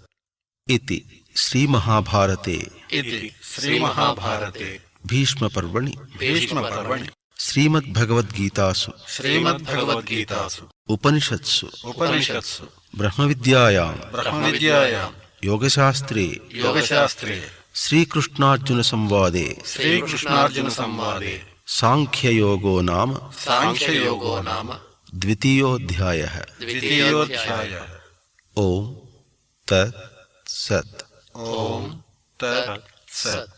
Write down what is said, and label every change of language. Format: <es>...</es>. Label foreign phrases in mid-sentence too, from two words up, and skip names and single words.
<sa>इति श्रीमहाभारते इदि श्रीमहाभारते భీష్మపర్వణి భీష్మపర్వణి శ్రీమద్భగవద్గీతాసు శ్రీమద్భగవద్గీతాసు ఉపనిషత్సు ఉపనిషత్సు బ్రహ్మవిద్యాయాం బ్రహ్మవిద్యాయాం యోగశాస్త్రే యోగశాస్త్రే श्रीकृष्णार्जुन संवादे श्रीकृष्णार्जुन संवादे साङ्ख्ययोगो नाम साङ्ख्ययोगो नाम ద్వితీయోऽధ్యాయः ద్వితీయోऽధ్యాయः ओं तत् सत् ओं तत् सत्</sa>